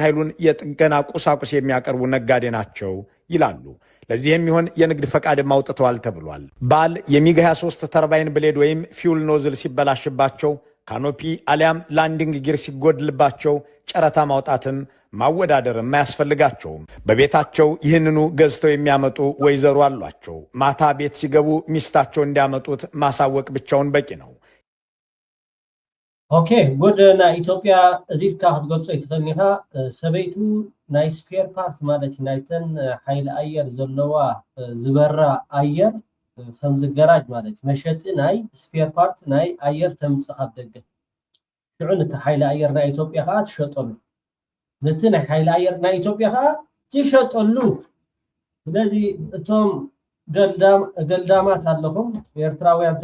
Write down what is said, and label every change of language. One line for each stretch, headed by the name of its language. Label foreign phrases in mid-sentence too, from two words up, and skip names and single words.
Amharic: ኃይሉን የጥገና ቁሳቁስ የሚያቀርቡ ነጋዴ ናቸው ይላሉ። ለዚህ የሚሆን የንግድ ፈቃድም አውጥተዋል ተብሏል። ባል የሚግ 23
English: turbine blade
Amharic: ወይም
English: fuel nozzle
Amharic: ሲበላሽባቸው፣ ካኖፒ አሊያም
English: landing gear
Amharic: ሲጎድልባቸው ጨረታ ማውጣትም ማወዳደርም አያስፈልጋቸውም። በቤታቸው ይህንኑ ገዝተው የሚያመጡ ወይዘሮ አሏቸው። ማታ ቤት ሲገቡ ሚስታቸው እንዲያመጡት ማሳወቅ ብቻውን በቂ ነው።
English: okay good
Tigrinya: ናይ ኢትዮጵያ እዚፍካ ክትገልጾ ይትኽእልኒኻ ሰበይቱ ናይ
English: spare part
Tigrinya: ማለት ናይተን ሓይሊ ኣየር ዘለዋ ዝበራ ኣየር ከም ዝገራጅ ማለት መሸጢ ናይ
English: spare part
Tigrinya: ናይ ኣየር ተምፅእ ካብ ደገ ሽዑ ነቲ ሓይሊ ኣየር ናይ ኢትዮጵያ ከዓ ትሸጠሉ ነቲ ናይ ሓይሊ ኣየር ናይ ኢትዮጵያ ከዓ ትሸጠሉ። ስለዚ እቶም ገልዳማት ኣለኹም ኤርትራውያን